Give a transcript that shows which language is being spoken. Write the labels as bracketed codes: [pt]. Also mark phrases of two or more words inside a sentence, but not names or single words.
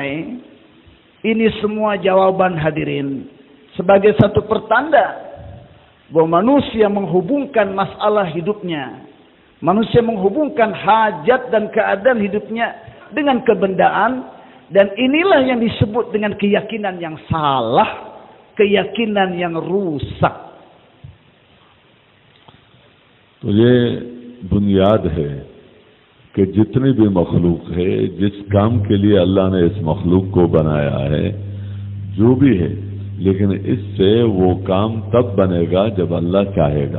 [id] Ini semua jawaban hadirin sebagai satu pertanda bahwa manusia menghubungkan masalah hidupnya, manusia menghubungkan hajat dan keadaan hidupnya dengan kebendaan, dan inilah yang disebut dengan keyakinan yang salah, keyakinan yang rusak. [ur] تو یہ بنیاد ہے کہ جتنی بھی مخلوق ہے، جس کام کے لیے اللہ نے اس مخلوق کو بنایا ہے، جو بھی ہے، لیکن اس سے وہ کام تب بنے گا جب اللہ چاہے گا.